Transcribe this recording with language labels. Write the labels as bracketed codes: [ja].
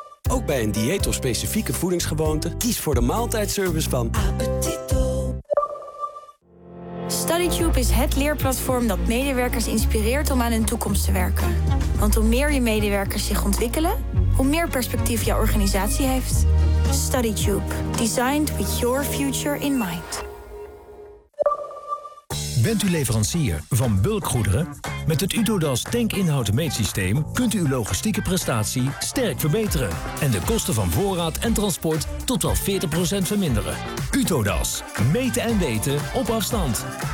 [nl] Ook bij een dieet of specifieke voedingsgewoonte, kies voor de maaltijdservice van Appetito. StudyTube is het leerplatform dat medewerkers inspireert om aan hun toekomst te werken. Want hoe meer je medewerkers zich ontwikkelen, hoe meer perspectief jouw organisatie heeft. StudyTube. [en] Designed with your future in mind. [nl] Bent u leverancier van bulkgoederen? Met het UtoDAS tankinhoudmeetsysteem kunt u uw logistieke prestatie sterk verbeteren en de kosten van voorraad en transport tot wel 40% verminderen. UtoDAS. Meten en weten op afstand.